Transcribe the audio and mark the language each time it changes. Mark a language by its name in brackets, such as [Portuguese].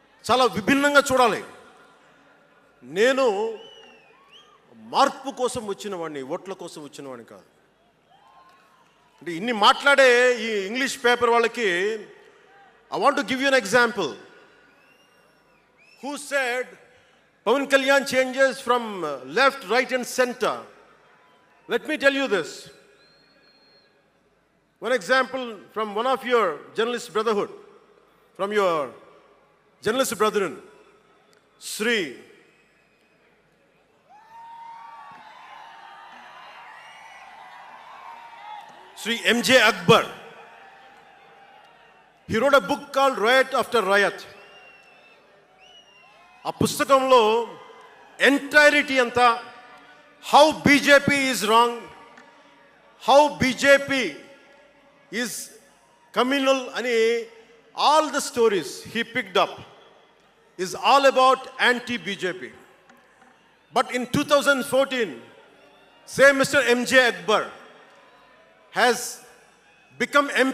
[Telugu] చాలా విభిన్నంగా చూడాలి. నేను మార్పు కోసం వచ్చిన వాడిని, ఓట్ల కోసం వచ్చిన వాడిని కాదు. అంటే ఇన్ని మాట్లాడే ఈ ఇంగ్లీష్ పేపర్ వాళ్ళకి [English] I want to give you an example. Who said Pavan Kalyan changes from left, right and center? Let me tell you this. One example from one of your journalist brotherhood, from your journalist brethren, Sri M.J. Akbar. He wrote a book called Riot After Riot. [Telugu] ఆ పుస్తకంలో entirety అంతా [English] How BJP is wrong, how BJP is communal అని all the stories he picked up is all about anti BJP. But in 2014 same mister M.J. Akbar has become MP